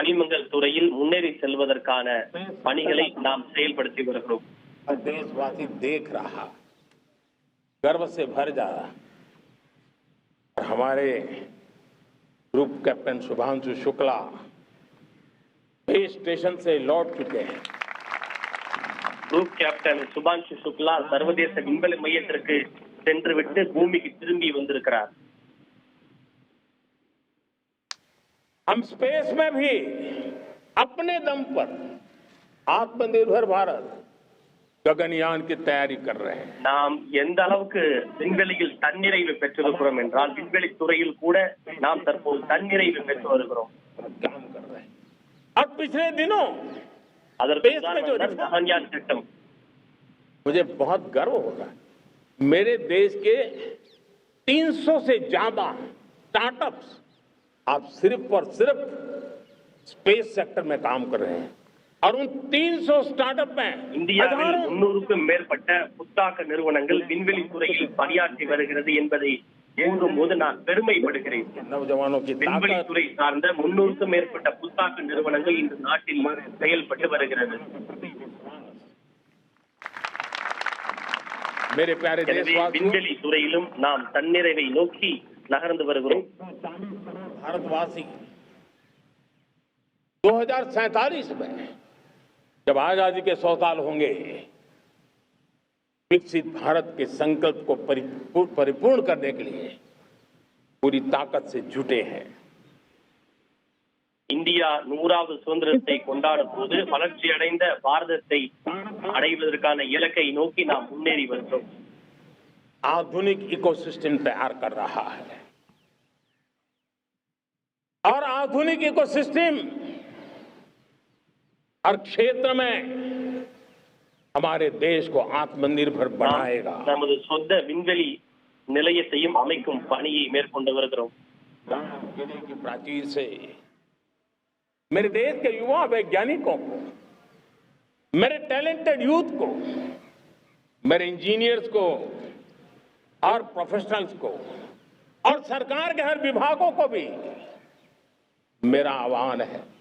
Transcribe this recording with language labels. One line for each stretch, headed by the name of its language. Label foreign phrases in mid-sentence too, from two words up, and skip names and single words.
Tamil: கனிமங்கள் துறையில் मुन्नेरी செல்வதற்கான பணிகளை நாம் செயல்படுத்தி வருகிறோம்.
Hindi: देशवासी देख रहा, गर्व से भर जा रहा। और हमारे
English: Group Captain
Hindi: शुभांशु शुक्ला बेस स्टेशन से लौट चुके हैं।
English: Group Captain
Tamil: சுபான்ஷு சுக்லா சர்வதேச விண்வெளி மையத்திற்கு சென்றுவிட்டு பூமிக்கு திரும்பி வந்திருக்கிறார்.
Hindi: हम स्पेस में भी अपने दम पर आत्मनिर्भर भारत गगनयान की तैयारी कर रहे हैं।
Tamil: நாம் எந்த அளவுக்கு விண்வெளியில் தன்னிறைவு பெற்றிருக்கிறோம் என்றால் விண்வெளி துறையில் கூட நாம் தற்போது தன்னிறைவு பெற்று வருகிறோம்.
Hindi: काम कर रहे हैं। और पिछले दिनों
Tamil: அதற்கு
Hindi: Space में जो
Tamil: உதாரணமாக ககன்யான் திட்டம்.
Hindi: मुझे बहुत गर्व हो रहा है, मेरे देश के 300 से ज्यादा स्टार्टअप्स आप सिर्फ और सिर्फ
English: space sector
Hindi: में काम कर रहे हैं और उन 300 स्टार्टअप में
Tamil: இந்தியாவில்
Hindi: हजारों
Tamil: 300க்கும் மேற்பட்ட புத்தாக்க நிறுவனங்கள் விண்வெளி துறையில் பணியாற்றி வருகிறது என்பதை கூறும்போது நான் பெருமைப்படுகிறேன்.
Hindi: नौजवानों की
Tamil: விண்வெளி
Hindi: ताकत,
Tamil: துறை சார்ந்த 300க்கும் மேற்பட்ட புத்தாக்க நிறுவனங்கள் இந்த நாட்டில் செயல்பட்டு வருகிறது.
Hindi: मेरे प्यारे
Tamil: எனவே
Hindi: देशवासियों,
Tamil: விண்வெளி துறையிலும் நாம் தன்னிறைவை நோக்கி நகர்ந்து வருகிறோம்.
Hindi: भारतवासी 2047 में जब आजादी के 100 साल होंगे, विकसित भारत के संकल्प को परिपूर्ण करने के लिए पूरी ताकत से जुटे हैं।
Tamil: இந்தியா 100வது சுதந்திரத்தை கொண்டாடும் போது வளர்ச்சி அடைந்த பாரதத்தை அடைவதற்கான இலக்கை நோக்கி நாம் முன்னேறி வருகிறோம்.
Hindi: आधुनिक इकोसिस्टम तैयार कर रहा है और आधुनिक इकोसिस्टम हर क्षेत्र में हमारे देश को आत्मनिर्भर बनाएगा।
Tamil: நமது சொந்த விண்வெளி நிலையத்தையும் அமைக்கும் பணியை மேற்கொண்டு வருகிறோம்.
Hindi: किले की प्राचीर से मेरे देश के युवा वैज्ञानिकों को, मेरे
English: talented youth
Hindi: को, मेरे इंजीनियर्स को और प्रोफेशनल्स को और सरकार के हर विभागों को भी मेरा आह्वान है,